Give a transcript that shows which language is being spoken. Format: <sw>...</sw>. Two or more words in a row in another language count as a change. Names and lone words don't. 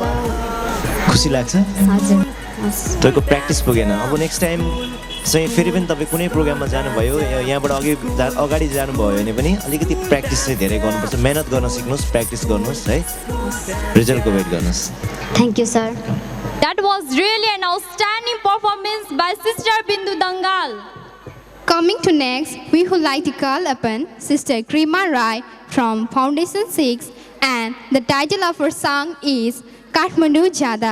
<ne>खुसी लाग्छ हजुर तपाईँको प्र्याक्टिस पुगेन अब</ne> <en>next time</en> <ne>चाहिँ फेरि पनि तपाईँ कुनै प्रोग्राममा जानुभयो यहाँबाट अगाडि जानुभयो भने पनि अलिकति प्र्याक्टिस चाहिँ धेरै गर्नुपर्छ मेहनत गर्न सिक्नुहोस् प्र्याक्टिस गर्नुहोस् है रिजल्टको वेट गर्नुहोस्</ne> <en>thank you sir That was really an outstanding performance by Sister Bindu Dangal. Coming to next, we would like to call upon Sister Krima Rai from Foundation 6, and the title of her song is Kathmandu Jada.</en>